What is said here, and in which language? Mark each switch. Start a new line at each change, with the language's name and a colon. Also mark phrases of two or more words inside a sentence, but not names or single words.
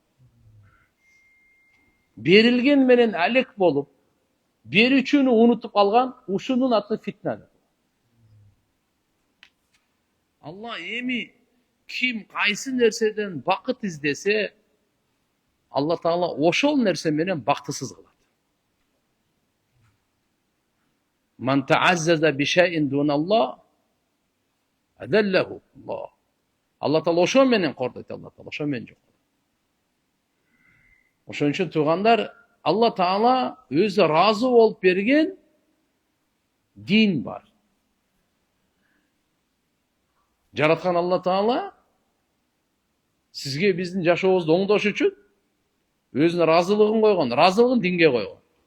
Kyrgyz: Берилген менен алек болуп, берүүчүнү унутуп калган, ушунун аты фитне деп. Алла эми ким кайсы нерседен бакыт издесе, Алла Таала ошол нерсе менен бактысыз кылат.
Arabic: من تعزز بشيء دون الله أذله الله.
Kyrgyz: Allah Taala ошо менен кордойт, Алла Таала ошо менен жок. Ошон үчүн туугандар, Алла Таала өзү разы болуп берген дин бар. Жараткан Алла Таала сизге биздин жашообузду оңдош үчүн өзүнүн разылыгын койгон, разылыгын динге койгон.